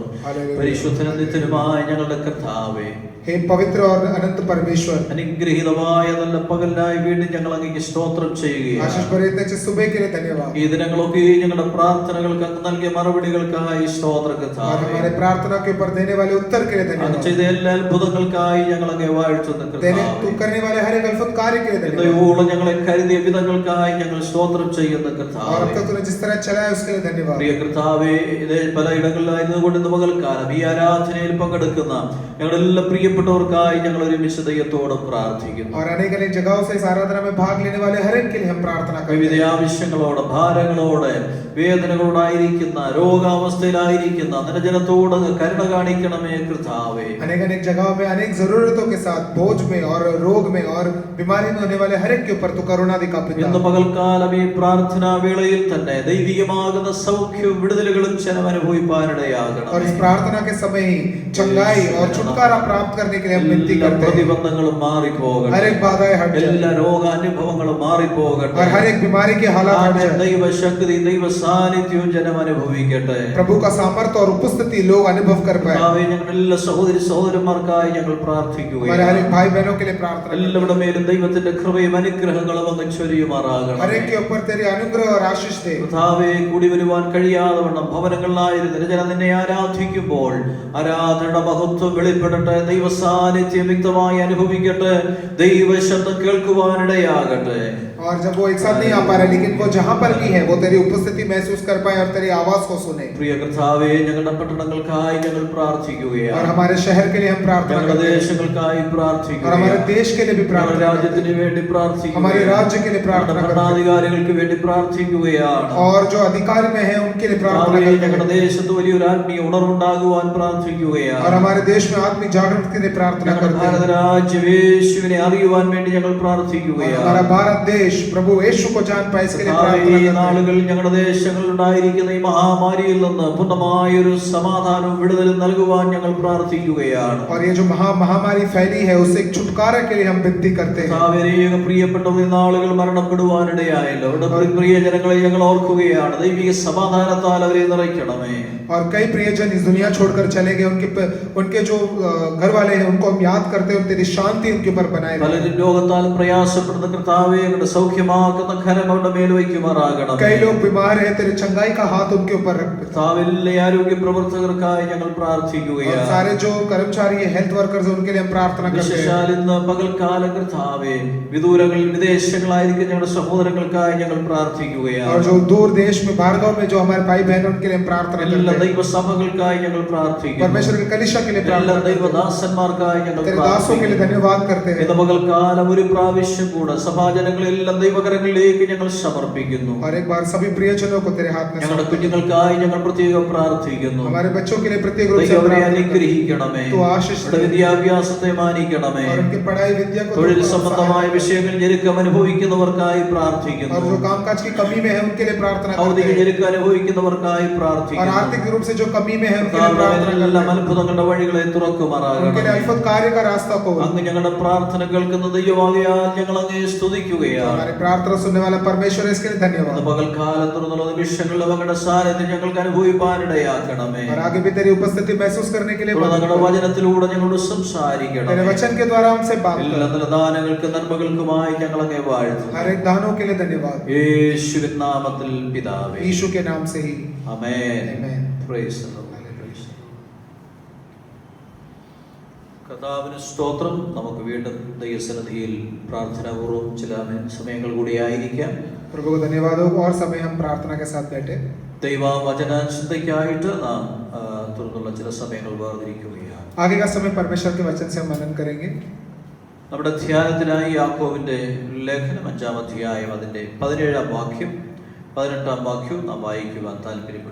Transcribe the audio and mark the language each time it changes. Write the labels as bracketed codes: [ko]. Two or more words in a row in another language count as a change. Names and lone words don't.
[ml] പരിശുദ്ധനും നിത്യനുമായ ഞങ്ങളുടെ കർത്താവേ, [hi] हे पवित्र और अनंत परमेश्वर, [ml] അനുഗ്രഹീതമായ നല്ല പകലിനായി വീണ്ടും ഞങ്ങൾ അങ്ങേക്ക് സ്തോത്രം ചെയ്യുകയാണ്. [hi] आशीष भरे इतने अच्छे सुबह के लिए धन्यवाद। [ml] ഈ ദിനങ്ങളൊക്കെ ഞങ്ങളുടെ പ്രാർത്ഥനകൾക്ക് അങ്ങ് നൽകിയ മറുപടികൾക്കായി സ്തോത്ര [hi] और [ml] കർത്താവേ. [hi] हमारे प्रार्थना के ऊपर देने वाले उत्तर के लिए [ml] അങ്ങ് [hi] धन्यवाद। [ml] ചെയ്ത എല്ലാ അത്ഭുതങ്ങൾക്കായി ഞങ്ങൾ അങ്ങേ വാഴ്ത്തുന്ന [hi] देने [ml] കർത്താവേ. [hi] तू करने वाले हर एक अद्भुत कार्य के लिए धन्यवाद। [ml] ദൈവോളം ഞങ്ങളെ കരുതിയ വിധങ്ങൾക്കായി ഞങ്ങൾ സ്തോത്രം ചെയ്യുന്ന [hi] और [ml] കർത്താവേ. [hi] अब तक तूने जिस तरह चलाया उसके लिए धन्यवाद। [ml] പ്രിയ കർത്താവേ, ഇതേ പല ഇടങ്ങളിലായിരുന്നുകൊണ്ട് ഇന്ന് പകൽക്കാലം ഈ ആരാധനയിൽ പങ്കെടുക്കുന്ന ഞങ്ങളുടെ എല്ലാ പ്രിയപ്പെട്ടവർക്കായി ഞങ്ങൾ ഒരുമിച്ച് ദൈവത്തോട് പ്രാർത്ഥിക്കുന്നു. [hi] और अनेक अनेक जगहों से इस आराधना में भाग लेने वाले हर एक के लिए हम प्रार्थना [ml] വിവിധ [hi] करते हैं। [ml] ആവശ്യങ്ങളോട്, ഭാരങ്ങളോട്, വേദനകളോടായിരിക്കുന്ന, രോഗാവസ്ഥയിലായിരിക്കുന്ന നിന്റെ ജനത്തോട് കരുണ കാണിക്കണമേ കർത്താവേ. [hi] अनेक अनेक जगहों में अनेक जरूरतों के साथ, बोझ में और रोग में और बीमारी में होने वाले हर एक के ऊपर तू करुणा दिखा पिता। [ml] ഇന്ന് പകൽക്കാലം ഈ പ്രാർത്ഥനാ വേളയിൽ തന്നെ ദൈവികമാകുന്ന സൗഖ്യവും വിടുതലും വിടുതലുകളും ജനം അനുഭവിപ്പാനിടയാകണം. [hi] और इस प्रार्थना के समय ही चंगाई और छुटकारा प्राप्त करने के लिए हम विनती [ml] എല്ലാ [hi] करते हैं। [ml] പ്രതിബന്ധങ്ങളും മാറിപ്പോകട്ടെ. [hi] हर एक बाधाएं हट जाए [ml] എല്ലാ രോഗാനുഭവങ്ങളും മാറിപ്പോകട്ടെ. [hi] और हर एक बीमारी के हालात हट जाए। [ml] ദൈവശക്തി ദൈവ സാന്നിധ്യവും ജനം അനുഭവിക്കട്ടെ. [hi] प्रभु का सामर्थ्य और उपस्थिति लोग अनुभव कर पाए। [ml] കർത്താവേ, ഞങ്ങളുടെ എല്ലാ സഹോദരി സഹോദരന്മാർക്കായി ഞങ്ങൾ പ്രാർത്ഥിക്കുകയാണ്. [hi] हमारे हर एक भाई बहनों के लिए प्रार्थना करते हैं। [ml] എല്ലാവരുടെ മേലും ദൈവത്തിന്റെ കൃപയും അനുഗ്രഹങ്ങളും അങ്ങ് ചൊരിയുമാറാകണം. [hi] हर एक के ऊपर तेरे अनुग्रह और आशीष दे। [ml] കർത്താവേ, കൂടി വരുവാൻ കഴിയാതെ വണ്ണം ഭവനങ്ങളിലായിരുന്ന ജനം നിന്നെ ആരാധിക്കുമ്പോൾ ആരാധനയുടെ മഹത്വം വെളിപ്പെടട്ടെ. ദൈവ സാന്നിധ്യം വ്യക്തമായി അനുഭവിക്കട്ടെ. ദൈവ ശബ്ദം കേൾക്കുവാനിടയാകട്ടെ. [hi] और जब वो एक साथ नहीं आ पा रहे, लेकिन वो जहाँ पर भी है वो तेरी उपस्थिति महसूस कर पाए और तेरी आवाज को सुने। [ml] പ്രിയ കർത്താവേ, ഞങ്ങളുടെ പട്ടണങ്ങൾക്കായി ഞങ്ങൾ [hi] और [ml] പ്രാർത്ഥിക്കുകയാണ്. [hi] हमारे शहर के लिए हम प्रार्थना [ml] ഞങ്ങളുടെ [hi] करते हैं। [ml] ദേശങ്ങൾക്കായി [hi] और हमारे [ml] പ്രാർത്ഥിക്കുകയാണ്. [hi] देश के लिए भी [ml] ഞങ്ങളുടെ [hi] प्रार्थना करते [ml] രാജ്യത്തിന് [hi] हैं। [ml] വേണ്ടി [hi] हमारे [ml] പ്രാർത്ഥിക്കുകയാണ്. [hi] राज्य के लिए प्रार्थना [ml] ഞങ്ങളുടെ [hi] करते हैं। [ml] ഭരണാധികാരികൾക്ക് വേണ്ടി പ്രാർത്ഥിക്കുകയാണ്. [hi] और जो अधिकारी में है उनके लिए प्रार्थना [ml] കർത്താവേ, [hi] करते [ml] ഞങ്ങളുടെ [hi] हैं। [ml] ദേശത്ത് വലിയൊരു ആത്മീയ ഉണർവുണ്ടാകുവാൻ പ്രാർത്ഥിക്കുകയാണ്. [hi] और हमारे देश में आत्मिक जागृति के लिए प्रार्थना [ml] ഞങ്ങളുടെ [hi] करते [ml] ഭാരത [hi] हैं। [ml] രാജ്യം യേശുവിനെ അറിയുവാൻ വേണ്ടി ഞങ്ങൾ [hi] और [ml] പ്രാർത്ഥിക്കുകയാണ്. [hi] हमारा भारत देश प्रभु यीशु को जान पाए इसके लिए [ml] കർത്താവേ, [hi] प्रार्थना [ml] ഈ [hi] करते हैं। [ml] നാളുകൾ ഞങ്ങളുടെ ദേശങ്ങളിൽ ഉണ്ടായിരിക്കുന്ന ഈ മഹാമാരിയിൽ നിന്ന് പൂർണ്ണമായൊരു സമാധാനവും വിടുതലും നൽകുവാൻ ഞങ്ങൾ പ്രാർത്ഥിക്കുകയാണ്. [hi] और ये जो महामारी फैली है उससे एक छुटकारा के लिए हम विनती करते हैं। [ml] കർത്താവേ, അനേകം പ്രിയപ്പെട്ടവർ ഈ നാളുകൾ മരണപ്പെടുവാനിടയായല്ലോ. അവരുടെ പ്രിയജനങ്ങളെ ഞങ്ങൾ ഓർക്കുകയാണ്. ദൈവിക സമാധാനത്താൽ അവരെ നിറയ്ക്കണമേ. [hi] और कई प्रियजन इस दुनिया छोड़कर चले गए, उनके जो घर वाले हैं उनको हम याद करते हैं। तेरी शांति उनके ऊपर बनाए रखे। [ml] പലരും രോഗത്താൽ പ്രയാസപ്പെടുന്ന കർത്താവേ, അവരുടെ സൗഖ്യമാക്കുന്ന കരം അവരുടെ മേൽ വയ്ക്കുമാറാകണം. [hi] कई लोग बीमार हैं, तेरे चंगाई का हाथ उनके ऊपर रख। [ml] കർത്താവേ, എല്ലാ ആരോഗ്യ പ്രവർത്തകർക്കായി ഞങ്ങൾ [hi] और [ml] പ്രാർത്ഥിക്കുകയാണ്. [hi] सारे जो कर्मचारी है, [en] health workers [hi] हैं, उनके लिए हम प्रार्थना करते हैं। [ml] വിശേഷാൽ ഇന്ന് പകൽക്കാലം കർത്താവേ, വിദൂരങ്ങളിൽ വിദേശങ്ങളായിരിക്കും ഞങ്ങളുടെ സഹോദരങ്ങൾക്കായി ഞങ്ങൾ പ്രാർത്ഥിക്കുകയാണ്. [hi] और जो दूर देश में भार्गव में जो हमारे भाई बहन उनके लिए हम प्रार्थना [ml] എല്ലാ [hi] करते हैं। [ml] ദൈവസഭകൾക്കായി ഞങ്ങൾ പ്രാർത്ഥിക്കുന്നു. [hi] परमेश्वर की कलीसिया के लिए [ml] എല്ലാ [hi] प्रार्थना करते हैं। [ml] ദൈവദാസന്മാർക്കായി ഞങ്ങൾ [hi] तेरे दासों के लिए धन्यवाद करते हैं। [ml] ഇന്ന് പകൽക്കാലം ഒരു പ്രാവശ്യം കൂടെ സഭാജനങ്ങളെല്ലാം ദൈവകരങ്ങളിലേക്ക് ഞങ്ങൾ സമർപ്പിക്കുന്നു. [hi] और एक बार सभी प्रियजनों को तेरे हाथ में [ml] ഞങ്ങളുടെ [hi] सौंपते हैं। [ml] കുഞ്ഞുങ്ങൾക്കായി ഞങ്ങൾ പ്രത്യേകം പ്രാർത്ഥിക്കുന്നു. [hi] हमारे बच्चों के लिए प्रत्येक रूप से [ml] ദൈവം അവരെ [hi] प्रार्थना करते हैं। [ml] അനുഗ്രഹിക്കണമേ. [hi] तू आशीष [ml] അവരുടെ [hi] दे। [ml] വിദ്യാഭ്യാസത്തെ മാനിക്കണമേ. [hi] और उनकी पढ़ाई विद्या को [ml] തൊഴിൽ [hi] तू [ml] സംബന്ധമായ [hi] प्रोत्साहन कर। [ml] വിഷയങ്ങൾ ഞെരുക്കം അനുഭവിക്കുന്നവർക്കായി [hi] और [ml] പ്രാർത്ഥിക്കുന്നു. [hi] जो कामकाज की कमी में है उनके लिए प्रार्थना करते [ml] ഭൗതിക [hi] हैं। [ml] ഞെരുക്കം അനുഭവിക്കുന്നവർക്കായി [hi] और [ml] പ്രാർത്ഥിക്കുന്നു. [hi] आर्थिक रूप से जो कमी में है उनके लिए प्रार्थना करते [ml] എല്ലാം [hi] हैं। [ml] അത്ഭുതങ്ങളുടെ വഴികളെ [hi] उनके लिए [ml] തുറക്കുമാറാകണം. [hi] अद्भुत कार्य का रास्ता को। [ml] അങ്ങ് ഞങ്ങളുടെ പ്രാർത്ഥന കേൾക്കുന്ന ദൈവമാകയാൽ ഞങ്ങൾ അങ്ങേ സ്തുതിക്കുകയാണ്. [hi] हमारे प्रार्थना सुनने वाला परमेश्वर है, इसके लिए [ml] ഇന്ന് [hi] धन्यवाद। [ml] പകൽക്കാലം തുറന്നുള്ള നിമിഷങ്ങളിൽ അങ്ങയുടെ സാന്നിധ്യം ഞങ്ങൾക്ക് അനുഭവിപ്പാനിടയാക്കണമേ. [hi] और आगे भी तेरी उपस्थिति महसूस करने के लिए [ml] തുടർന്ന് [hi] मदद [ml] അങ്ങയുടെ [hi] कर। [ml] വചനത്തിലൂടെ ഞങ്ങളോട് [hi] तेरे [ml] സംസാരിക്കണമേ. [hi] वचन के द्वारा हमसे बात [ml] എല്ലാ [hi] कर। [ml] നല്ല ദാനങ്ങൾക്കും നന്മകൾക്കുമായി ഞങ്ങൾ അങ്ങേ വാഴ്ത്തുന്നു. [hi] हर एक दानों के लिए धन्यवाद। [ml] യേശുവിൻ നാമത്തിൽ പിതാവേ. [hi] यीशु के नाम से ही [ml] ആമേൻ. Amen. [en] Praise the Lord. Praise the Lord. [ml] കർത്താവിന് സ്തോത്രം. നമുക്ക് വീണ്ടും ദൈവസന്നിധിയിൽ പ്രാർത്ഥനാപൂർവ്വം ചില സമയങ്ങൾ കൂടി ആയിരിക്കാം. [hi] प्रभु को धन्यवाद हो। और समय हम प्रार्थना के साथ बैठे। [ml] ദൈവവചന ചിന്തയ്ക്കായിട്ട് നാം തുറന്നുള്ള ചില സമയങ്ങൾ വേർതിരിക്കുകയാണ്. [hi] आगे का समय परमेश्वर के वचन से हम मनन करेंगे। [ml] നമ്മുടെ ധ്യാനത്തിനായി യാക്കോബിന്റെ ലേഖനം 5-ാം അധ്യായം അതിന്റെ 17-ാം വാക്യം 18-ാം വാക്യവും നാം വായിക്കുവാൻ താല്പര്യപ്പെടുന്നു.